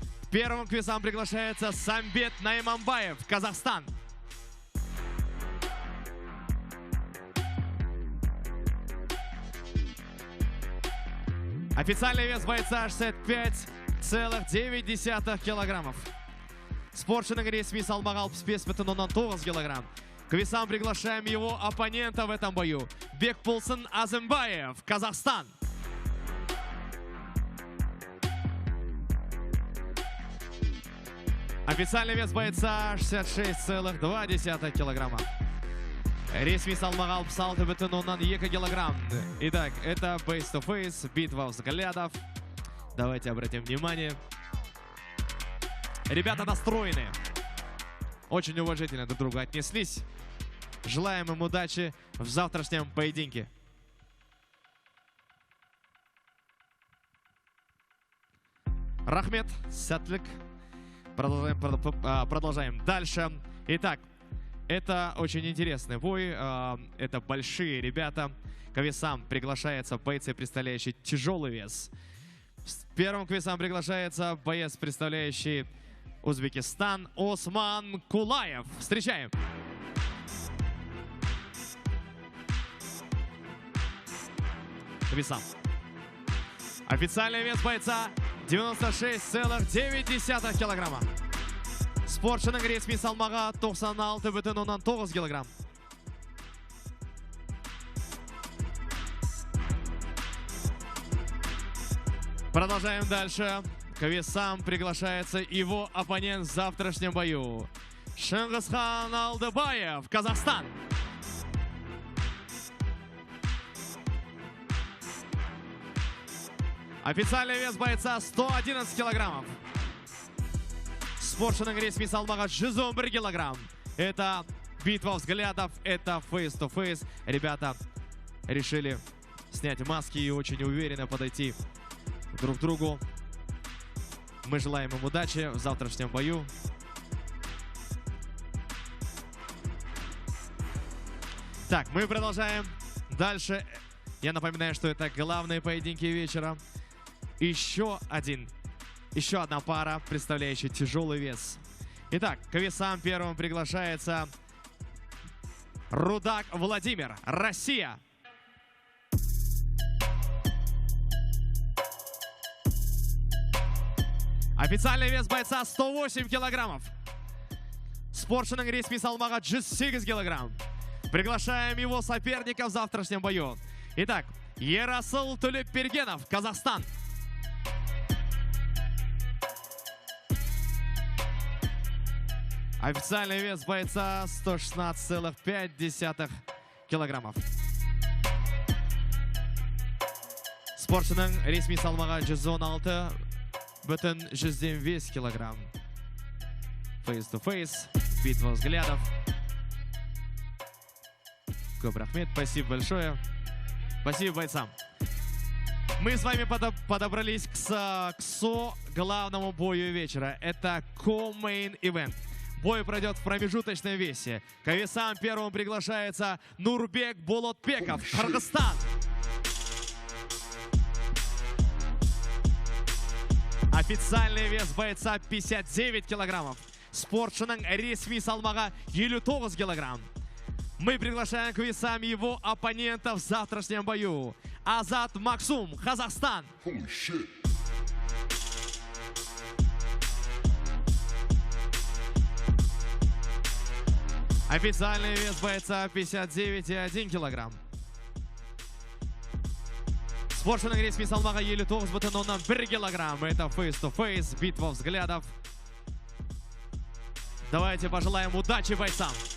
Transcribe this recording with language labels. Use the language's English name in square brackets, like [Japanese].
[Russian] Первым к весам приглашается Самбет Наймамбаев, Казахстан. Официальный вес бойца 65,9 килограммов. [Kazakh] Спортшының ресми салмағы 65,9 килограмм. [Russian] К весам приглашаем его оппонента в этом бою. Бекболсын Азымбаев, Казахстан. Официальный вес бойца 66,2 килограмма. [Kazakh] Ресми салмағы 66,2 килограмм. [Russian] Итак, это face-to-face, битва взглядов. Давайте обратим внимание. Ребята настроены. Очень уважительно друг к другу отнеслись. Желаем им удачи в завтрашнем поединке. [Kazakh] Рахмет, сәтлік. [Russian] Продолжаем дальше. Итак, это очень интересный бой. Это большие ребята. К весам приглашается бойцы, представляющие тяжелый вес. Первым к весам приглашается боец, представляющий Узбекистан, Осман Кулаев. Встречаем. К весам. Официальный вес бойца 96,9 килограмма. [Kazakh] Спортшының ресми салмағы 96,9 килограмм. [Russian] Продолжаем дальше. К весам приглашается его оппонент в завтрашнем бою. Шыңғысхан Алдыбаев, Казахстан. Официальный вес бойца 111 килограммов. [Kazakh] Спортшының ресми салмағы 111 килограмм. [Russian] Это битва взглядов, это face-to-face. Ребята решили снять маски и очень уверенно подойти друг к другу. Мы желаем им удачи в завтрашнем бою. Так, мы продолжаем дальше. Я напоминаю, что это главные поединки вечера. Еще одна пара, представляющая тяжелый вес. Итак, к весам первым приглашается Рудак Владимир, Россия. Официальный вес бойца 108 килограммов. [Kazakh] Спортшының ресми салмағы 108 килограмм. [Russian] Приглашаем его соперника в завтрашнем бою. Итак, Ерасыл Төлепбергенов, Казахстан. Официальный вес бойца 116,5 килограммов. [Kazakh] Спортшының ресми салмағы 116,5 килограмм. [Russian] Face-to-face, битва взглядов. [Kazakh] Көп рахмет, [Russian] спасибо большое. Спасибо бойцам. Мы с вами подобрались к главному бою вечера. Это co-main event. Бой пройдет в промежуточной весе. К весам первым приглашается Нурбек Болотбеков, Кыргызстан. Официальный вес бойца 59 килограммов. [Kazakh] Спортшының ресми салмағы 59 килограмм. [Russian] Мы приглашаем к весам его оппонентов в завтрашнем бою. Азат Максум, Казахстан. Официальный вес бойца 59,1 килограмм. [Kazakh] Спортшының ресми салмағы 59,1 килограмм. [Russian] Это фейс-то-фейс, битва взглядов. Давайте пожелаем удачи бойцам.